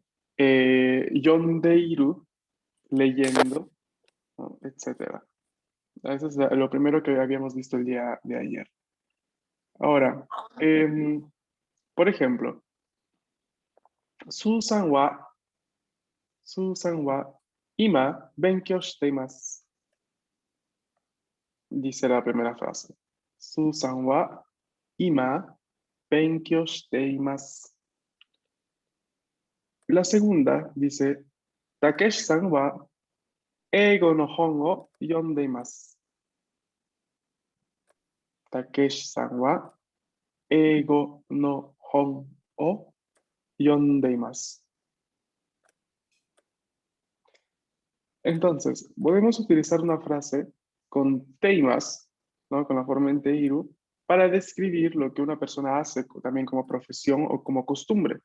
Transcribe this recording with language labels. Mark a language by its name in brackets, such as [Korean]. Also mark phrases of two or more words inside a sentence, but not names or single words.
[Spanish] Yondeiru, leyendo, ¿no? Etcétera. Eso es lo primero que habíamos visto el día de ayer. Ahora, por ejemplo, [Japanese] スーザンは今勉強しています. [Spanish] Dice la primera frase. [Japanese] スーザンは今勉強しています. [Spanish] La segunda dice, [Japanese] たけしさんは英語の本を読んでいます. たけしさんは英語の本を読んでいます. [Spanish] Entonces, podemos utilizar una frase con teimas, ¿no? Con la forma en teiru, para describir lo que una persona hace también como profesión o como costumbre.